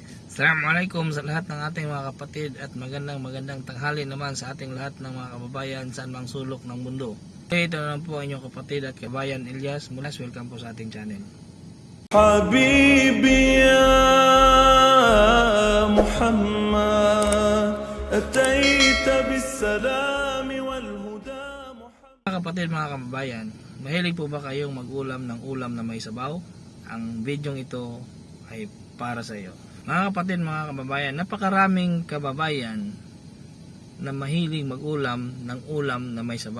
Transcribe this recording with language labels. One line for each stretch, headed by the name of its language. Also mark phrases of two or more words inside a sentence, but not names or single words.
Filipino: Assalamualaikum sa lahat ng ating mga kapatid at magandang tanghali naman sa ating lahat ng mga kababayan saan mang sulok ng mundo. Ito naman po ang inyong kapatid at kabayan Elias Mulas. Welcome po sa ating channel.
Arabic: حبيبي يا محمد أتيت بالسلام والهدى.
Filipino: Mga kapatid, mga kababayan, mahilig po ba kayong mag-ulam ng ulam na may sabaw? Ang video ito ay para sa iyo. Mga kapatid, mga kababayan, napakaraming kababayan na mahilig mag-ulam ng ulam na may sabaw.